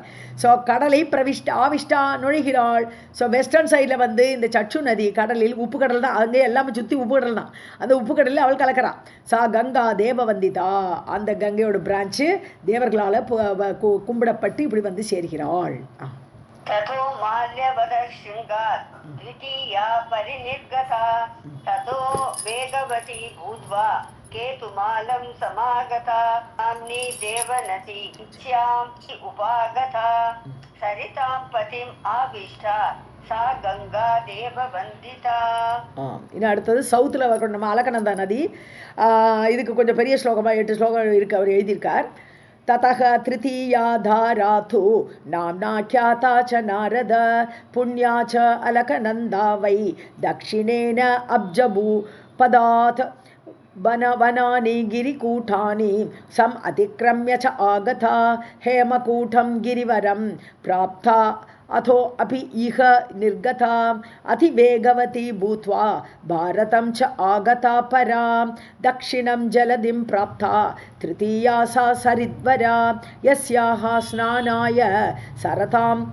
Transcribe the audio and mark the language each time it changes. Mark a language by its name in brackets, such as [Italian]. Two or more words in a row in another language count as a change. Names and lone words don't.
[Tamil] ஸோ கடலை ஆவிஷ்டா நுழைகிறாள். ஸோ [English] western side [Tamil] வந்து இந்த சச்சு நதி கடல், உப்பு கடல் தான், அங்கே எல்லாமே சுற்றி உப்பு கடல் தான். அந்த உப்பு கடலில் அவள் கலக்கிறா. [Sanskrit] सा गङ्गा देववन्दिता, [Tamil] அந்த கங்கையோட பிரான்ச்சு தேவர்களால் கும்பிடப்பட்டு இப்படி வந்து சேர்கிறாள். [Sanskrit] ततो माल्यवदशृङ्गात् द्वितीया परिनिर्गता ततो वेगवती भूत्वा केतुमालं समागता नाम्नी देवनदी इच्छां उपागता सरितां पतिम् आविष्टा सा गंगा देव वंदिता. [Tamil] இன்னும் அடுத்தது சவுத்தில் வரணும் நம்ம அலக்கநந்தா நதி. இதுக்கு கொஞ்சம் பெரிய ஸ்லோகமாக 8 ஸ்லோகம் இருக்குது, அவர் எழுதியிருக்கார். [Sanskrit] ततः तृतीया धारा तु नाम्ना ख्याता च नारद पुण्या च अलकनन्दा वै दक्षिणेन अब्जभू पदात् वनानि गिरिकूटानि सम् अतिक्रम्य च आगता हेमकूटं गिरिवरं प्राप्ता अथो अपि इह निर्गता अतिवेगवती भूत्वा भारतं च आगता परा दक्षिणं जलधिं प्राप्ता तृतीया सा सरिद्वरा यस्याः स्नानाय सरतां